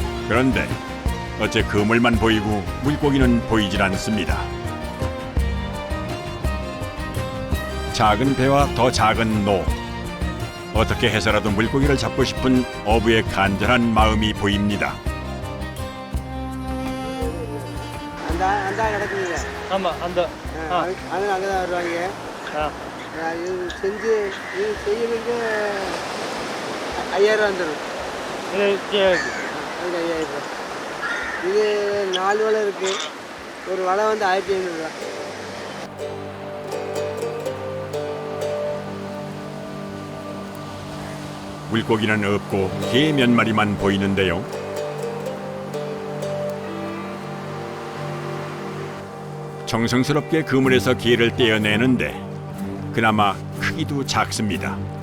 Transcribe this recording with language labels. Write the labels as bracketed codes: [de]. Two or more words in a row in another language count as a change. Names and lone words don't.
[ko] 그런데 어째 그물만 보이고 물고기는 보이질 않습니다. 작은 배와 더 작은 노. 어떻게 해서라도 물고기를 잡고 싶은 어부의 간절한 마음이 보입니다. [ta] அந்த நடக்குதுங்க. ஆமாம் அந்த அது அங்கே தான் வருவாங்க. இது செஞ்சு இது செய்யறதுக்கு 5000 வந்துடும். அதுக்கு 5000. இது 4 வலை இருக்கு. ஒரு வலை வந்து 1500. [ko] 물고기는 없고 개 몇 마리만 보이는데요. 정성스럽게 그물에서 개를 떼어내는데 그나마 크기도 작습니다.